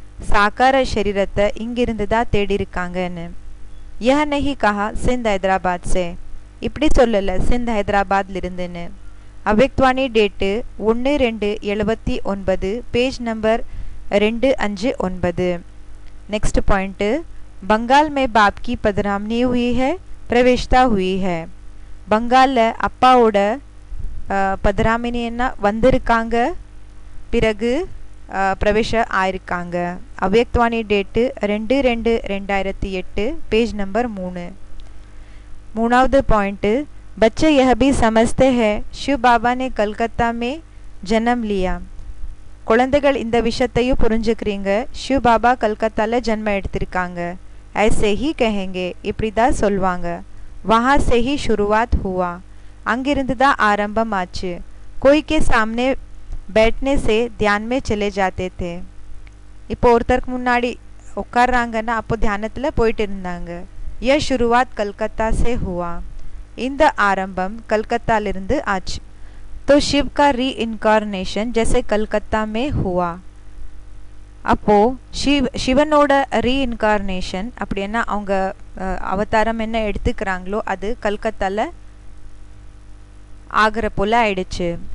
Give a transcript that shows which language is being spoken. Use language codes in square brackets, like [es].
[ta] साकार शरीरத்தை இங்கிருந்து தான் தேடி இருக்காங்கன்னு. [hi] यह नहीं कहा सिंध हैदराबाद से, [ta] இப்படி சொல்லல சிந்த் ஹைதராபாத்ல இருந்துன்னு. அவ்யக்தவாணி date 1/2/79 page number 259. [hi] Next point, Bengal में बाप की पधरामनी हुई है, प्रवेशता हुई है. [ta] बंगाल அப்பாவோட பதராமினி என்ன வந்திருக்காங்க, பிறகு பிரவேச ஆயிருக்காங்க. அவ்யக்தவாணி டேட்டு 2/2/2008 பேஜ் நம்பர் 3. மூணாவது பாயிண்ட், [hi] बच्चे यह भी समझते हैं शिव बाबा ने कलकत्ता में जन्म लिया. [ta] குழந்தைகள் இந்த விஷயத்தையும் புரிஞ்சுக்கிறீங்க, शिव बाबा कलकत्ताல जन्म எடுத்திருக்காங்க. [hi] ऐसे ही कहेंगे, [ta] இப்படி தான் சொல்வாங்க. [hi] वहाँ से ही शुरुआत हुआ, [ta] அங்கிருந்து தான் ஆரம்பம் ஆச்சு. [hi] कोई के सामने बैठने से ध्यान में चले जाते थे. [ta] இப்போ ஒருத்தருக்கு முன்னாடி உட்கார்றாங்கன்னா அப்போ தியானத்துல போயிட்டு இருந்தாங்க. [hi] यह शुरुआत कलकत्ता से हुआ, [ta] இந்த ஆரம்பம் கல்கத்தாலிருந்து ஆச்சு. [hi] तो शिव का रीइनकार्नेशन जैसे कलकत्ता में हुआ. [ta] அப்போ சிவனோட ரீஇன்கார்னேஷன் அப்படின்னா அவங்க அவதாரம் என்ன எடுத்துக்கிறாங்களோ அது கல்கத்தால ஆகிற போல ஆயிடுச்சு.